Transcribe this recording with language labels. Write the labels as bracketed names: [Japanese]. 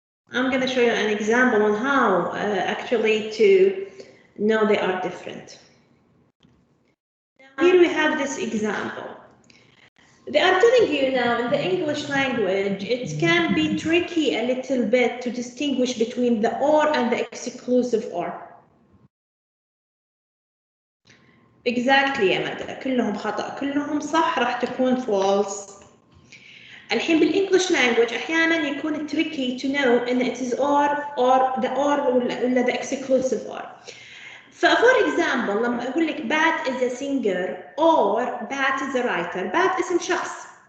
[English] I'm going to show you an example on how actually to know they are different. Now here we have this example. They are telling you now in the English language, it can be tricky a little bit to distinguish between the or and the exclusive or. [Arabic] Exactly يا مدى، كلهم خطأ، كلهم صح، راح تكون false. الحين بالإنجليش [English] language [Arabic] أحيانا يكون [English] tricky to know إن it is or the or [Arabic] ولا [English] the exclusive or. For example [Arabic] لما أقول لك [English] Bat is a singer or Bat is a writer. [Arabic] Bat اسم شخص.